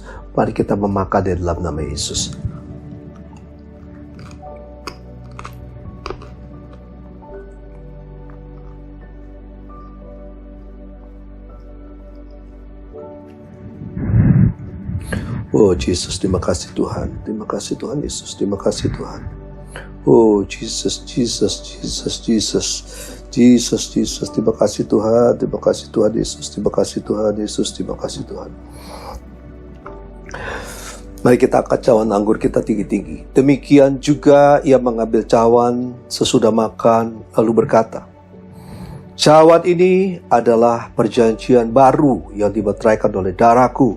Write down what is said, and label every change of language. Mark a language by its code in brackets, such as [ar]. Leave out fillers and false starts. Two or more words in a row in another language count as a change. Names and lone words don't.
[id] Mari kita memakan di dalam nama Yesus. Oh Yesus, terima kasih Tuhan. Terima kasih Tuhan Yesus. Terima kasih Tuhan. Oh Jesus, Jesus, Jesus, Jesus. Jesus, Jesus, terima kasih Tuhan. Terima kasih Tuhan Yesus. Terima kasih Tuhan Yesus. Terima kasih Tuhan. Mari kita angkat cawan anggur kita tinggi-tinggi. Demikian juga ia mengambil cawan sesudah makan lalu berkata, cawan ini adalah perjanjian baru yang dimeteraikan oleh darahku.